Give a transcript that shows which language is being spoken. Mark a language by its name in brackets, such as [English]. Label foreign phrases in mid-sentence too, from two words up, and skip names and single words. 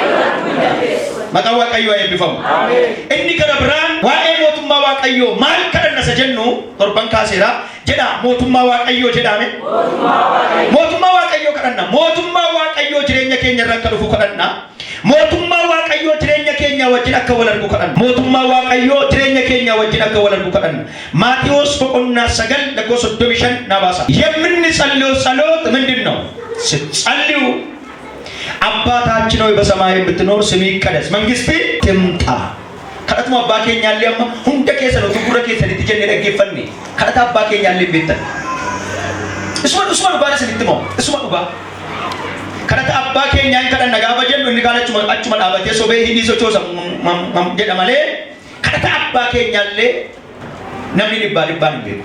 [Oromo] Maqaa Waaqayyoo eebbifamu. Inni kana biraan waa'ee mootummaa Waaqayyoo maal kadhanna jennu torban kaaseera jedha mootummaa Waaqayyoo jedhame. Mootummaa Waaqayyoo kadhanna. Mootummaa Waaqayyoo jireenya keenya irra akka dhufu kadhanna. Mootummaa Waaqayyoo jireenya keenya wajjin akka wal argu kadhanna. Mootummaa Waaqayyoo jireenya keenya wajjin akka wal argu kadhanna. Maatiyoos boqonnaa 9 lakkoofsa 35 nabaasa. [Amharic] የምንጸልየው ጸሎት ምንድን ነው? ስትጸልዩ አባታችን ሆይ በሰማይ የምትኖር ስምህ ይቀደስ መንግስትህ ትምጣ። [Oromo] kadhatuma abbaa keenyaallee amma hunda keessa nu gurra keessanitti jennee dhaggeeffanne kadhata abbaa keenyaallee beektan. Isuma dhugaa isinitti moo isuma dhugaa kadhata abbaa keenyaa hin kadhanna gaafa jennu inni kaan achuma dhaabatee sobee hidhii sochoosa jedha malee kadhata abbaa keenyaallee namni dhibbaan hin beeku.